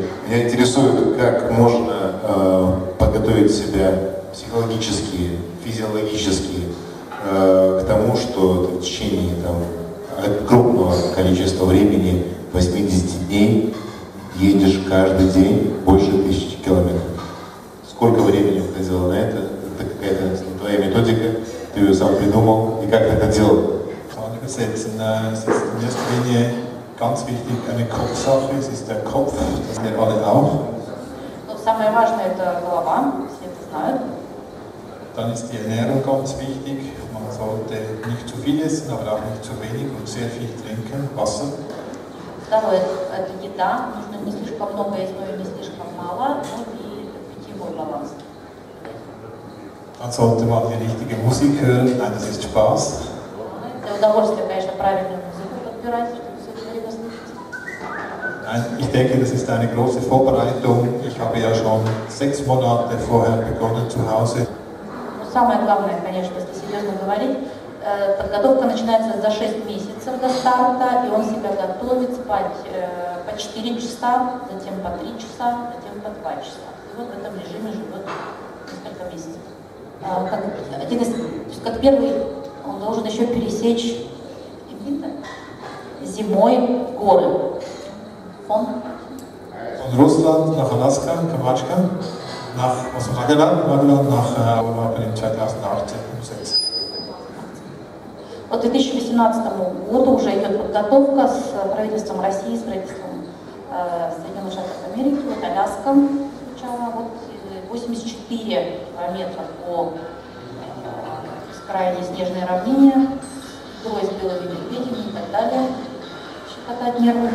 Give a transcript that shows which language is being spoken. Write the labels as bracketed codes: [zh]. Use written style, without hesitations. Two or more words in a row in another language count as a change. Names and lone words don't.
[ru] Меня интересует, как можно подготовить себя психологически, физиологически к тому, что ты в течение крупного количества времени, 80 дней, едешь каждый день больше 1000 километров. Сколько времени уходило на это? Это какая-то твоя методика? Ты ее сам придумал? И как ты это делал? [de] Es ist in erster Linie ganz wichtig eine Kopfsache, es ist der Kopf, das wir alle auch. [ru] Самое важное это голова, все это знают. [de] Dann ist die Ernährung ganz wichtig. Man sollte nicht zu viel essen, aber auch nicht zu wenig und sehr viel trinken, Wasser. [ru] Второе это еда, нужно не слишком много есть, но и не слишком мало, и питьевой баланс. [de] Dann sollte man die richtige Musik hören, nein, das ist Spaß. [ru] Для удовольствия, конечно, правильную музыку подбирать, чтобы все это время слушать. [de] Ich denke, das ist eine große Vorbereitung. Ich habe ja schon 6 Monate vorher begonnen zu Hause. [ru] Самое главное, конечно, если серьезно говорить, Подготовка начинается за 6 месяцев до старта, и он себя готовит спать по 4 часа, затем по 3 часа, затем по 2 часа. И вот в этом режиме живет несколько месяцев. Как первый, он должен еще пересечь зимой горы. [de] Von Russland nach Alaska, Kamchatka, aus Magellan nach Europa in 2018 umsetzt. [ru] Вот к 2018 году уже идет подготовка с правительством России, с правительством Соединенных Штатов Америки, вот Аляска включала, вот 84 километра по бескрайней снежной равнине, бой с белыми медведями и так далее, щекотать нервы.